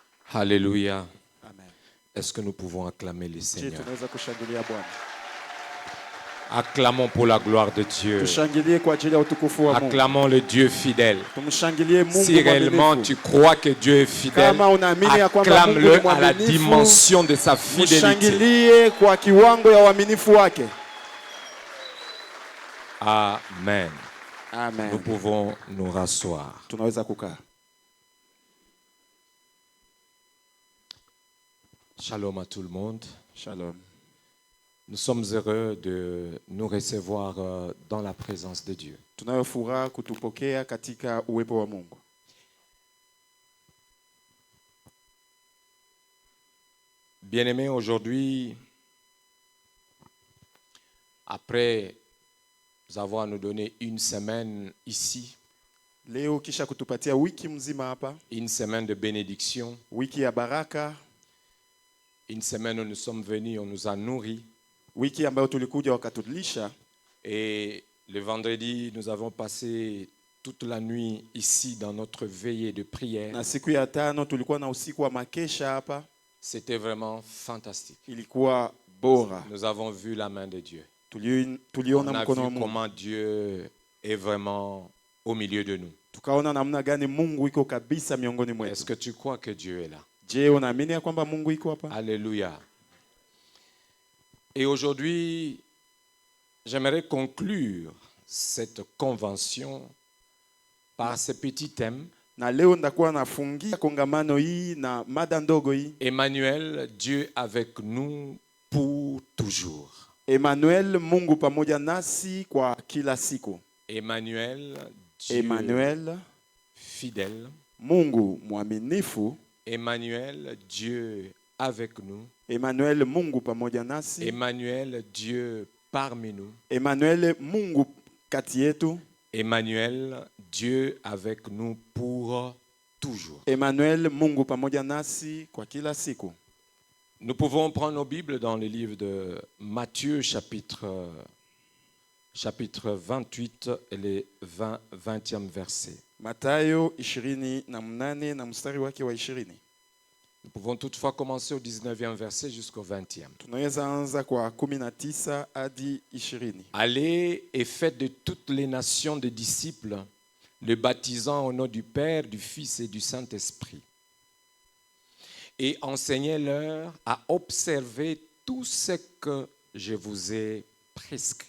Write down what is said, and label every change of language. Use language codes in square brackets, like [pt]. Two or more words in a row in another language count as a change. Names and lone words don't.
[fr] Alléluia. Amen. Est-ce que nous pouvons acclamer le [sw] Je [fr] Seigneur? [sw] tunaweza kushangilia Bwana. [fr] Acclamons pour la gloire de Dieu. [sw] Tushangilie kwa ajili ya utukufu wa Mungu. [fr] Acclamons le Dieu fidèle. [sw] Tumshangilie Mungu [fr] Si réellement tu [sw] mwaminifu. [fr] crois que Dieu est fidèle, [sw] Kama unaamini ya kwamba Mungu ni [fr] acclame-le à la [sw] mwaminifu, [fr] dimension de sa fidélité. [sw] mshangilie kwa kiwango ya uaminifu wake. [fr] Amen. Nous [sw] Amen. [fr] pouvons nous rasseoir. [sw] Tunaweza kukaa. [fr] Shalom à tout le monde. [sw] Shalom. [fr] Nous sommes heureux de nous recevoir dans la présence de Dieu. [sw] Tunayo furaha kutupokea katika uwepo wa Mungu. [fr] Bien-aimés, aujourd'hui, après avoir nous donné une semaine ici, [sw] Leo kisha kutupatia wiki mzima hapa, [fr] une semaine de bénédiction, [sw] wiki ya baraka, [fr] une semaine où nous sommes venus, on nous a nourris. [sw] wiki ambayo tulikuja wakatulisha, [fr] Et le vendredi, nous avons passé toute la nuit ici dans notre veillée de prière. [sw] na siku ya tano tulikuwa na usiku wa makesha hapa. [fr] C'était vraiment fantastique. [sw] Ilikuwa bora. [fr] Nous avons vu la main de Dieu. [sw] Tuliona [fr] On a [sw] mkono wa [fr] vu [sw] Mungu. [fr] comment Dieu est vraiment au milieu de nous. [sw] Tukaona namna gani Mungu iko kabisa miongoni [fr] Est-ce [sw] mwetu. [fr] que tu crois que Dieu est là? [sw] Je, unaamini ya kwamba Mungu iko hapa? [fr] Alléluia. Et aujourd'hui, j'aimerais conclure cette convention par ce petit thème. [sw] Na leo ndakuwa nafungia kongamano hii na mada ndogo hii. [fr] Emmanuel, Dieu avec nous pour toujours. [sw] Emmanuel, Mungu pamoja nasi kwa kila siku. [fr] Emmanuel, Dieu Emmanuel, fidèle. [sw] Mungu mwaminifu. [fr] Emmanuel, Dieu avec nous. [sw] Emmanuel, Mungu pamoja nasi. [fr] Emmanuel, Dieu parmi nous. [sw] Emmanuel, Mungu kati yetu. [fr] Emmanuel, Dieu avec nous pour toujours. [sw] Emmanuel, Mungu pamoja nasi kwa kila siku. [fr] Nous pouvons prendre nos Bibles dans le livre de Matthieu, chapitre 28 et le 20e verset. [sw] Mathayo 28 na mstari wake wa 20. [fr] Nous pouvons toutefois commencer au 19e verset jusqu'au 20e. [sw] Tunaweza anza kwa 19 hadi 20. [fr] Allez et faites de toutes les nations des disciples, le baptisant au nom du Père, du Fils et du Saint-Esprit. Et enseignez-leur à observer tout ce que je vous ai prescrit.